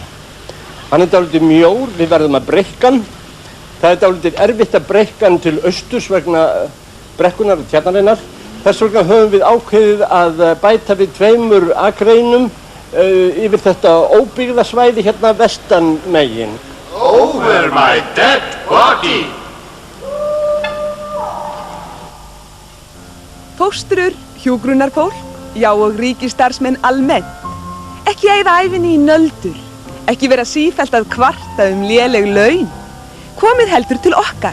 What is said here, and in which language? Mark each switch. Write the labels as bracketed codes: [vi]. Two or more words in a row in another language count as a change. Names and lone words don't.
[is] Hann er dálítið mjór, við verðum að breikka hann. Það er dálítið erfitt að breikka hann til austurs vegna brekkunar og tjarnarinnar. Þess vegna höfum við ákveðið að bæta við 2 akreinum yfir þetta óbyggða svæði hérna vestan megin. [en] Over my dead body! [is] Fóstrur, hjúgrunarfólk, já og ríkisstarfsmenn almennt. Ekki eyða ævinni í nöldur. Ekki vera sífellt að kvarta léleg laun. Komið heldur til okkar.